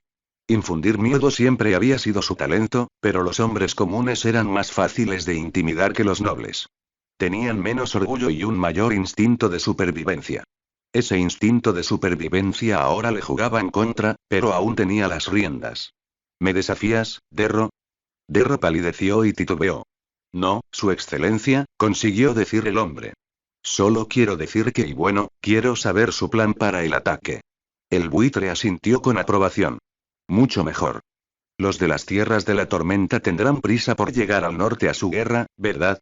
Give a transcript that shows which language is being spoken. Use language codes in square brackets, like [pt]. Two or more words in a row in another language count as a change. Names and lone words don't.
[es] Infundir miedo siempre había sido su talento, pero los hombres comunes eran más fáciles de intimidar que los nobles. Tenían menos orgullo y un mayor instinto de supervivencia. Ese instinto de supervivencia ahora le jugaba en contra, pero aún tenía las riendas. ¿Me desafías, Derro? Derro palideció y titubeó. No, Su Excelencia, consiguió decir el hombre. Solo quiero decir que y bueno, quiero saber su plan para el ataque. El buitre asintió con aprobación. Mucho mejor. Los de las tierras de la tormenta tendrán prisa por llegar al norte a su guerra, ¿verdad?